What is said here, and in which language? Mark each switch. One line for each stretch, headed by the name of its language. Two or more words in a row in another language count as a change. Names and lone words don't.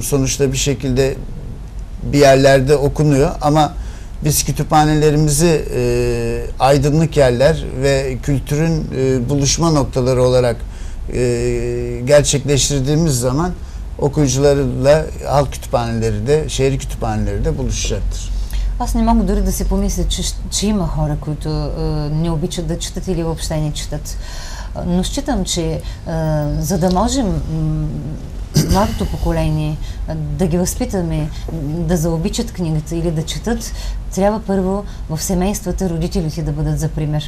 Turkish: Sonuçta bir şekilde bir yerlerde okunuyor ama biz kütüphanelerimizi aydınlık yerler ve kültürün buluşma noktaları olarak gerçekleştirdiğimiz zaman okuyucularla halk kütüphaneleri de, şehir kütüphaneleri de buluşacaktır.
Bulgarian: Аз не мога дори да си помисля, че има хора, които не обичат да четат или въобще не четат. Но считам, че за да можем младото поколение да ги възпитаме да заобичат книгата или да четат, трябва първо в семействата родителите да бъдат за пример.